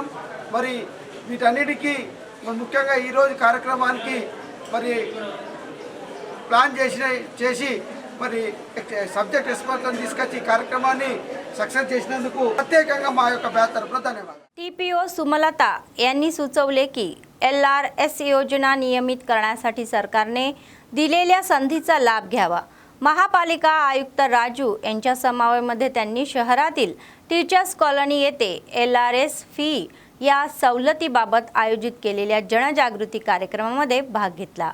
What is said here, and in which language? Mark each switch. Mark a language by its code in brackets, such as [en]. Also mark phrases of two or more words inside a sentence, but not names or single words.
[te] మరి వీటన్నిటికీ ముఖ్యంగా ఈరోజు కార్యక్రమానికి మరి ప్లాన్ చేసి మరి [en] subject experts [te] తీసుకొచ్చి ఈ కార్యక్రమాన్ని సక్సెస్ చేసినందుకు प्रत्येకంగా మా యొక్క బ్యాచ్ తరఫున ధన్యవాదాలు. [mr] TPO सुमलता यांनी सुचवले की LRS योजना नियमित करण्यासाठी सरकारने दिलेल्या संधीचा लाभ घ्यावा. महापालिका आयुक्त राजू यांच्या समवेमध्ये त्यांनी शहरातील टीचर्स कॉलनी येथे LRS फी या सवलतीबाबत आयोजित केलेल्या जनजागृती कार्यक्रमामध्ये भाग घेतला.